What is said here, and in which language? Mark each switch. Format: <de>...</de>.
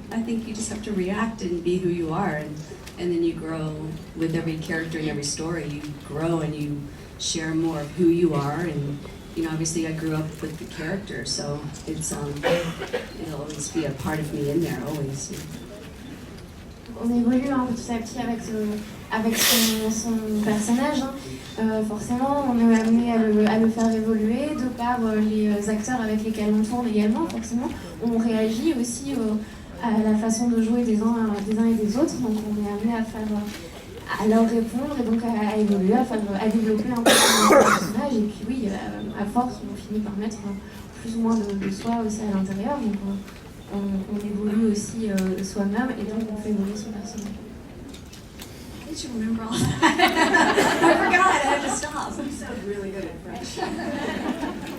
<en>I think you just have to react and be who you are, and then you grow with every character and every story. You grow and you share more of who you are, and obviously I grew up with the character, so it's it'll always be a part of me in there, always.</en> <fr>On évolue petit à petit avec son personnage. Forcément, on est amené à le faire évoluer de par les acteurs avec lesquels on tourne également. Forcément, on réagit aussi à la façon de jouer des uns et des autres. Donc, on est amené à leur répondre et donc à évoluer, à développer un peu son personnage. Et puis oui, à force, on finit par mettre plus ou moins de soi aussi à l'intérieur. Donc, on évolue aussi soi-même et donc on fait évoluer son personnage.</fr> <en>How did you remember all that? I forgot, I had to stop. You sound really good at French.</en>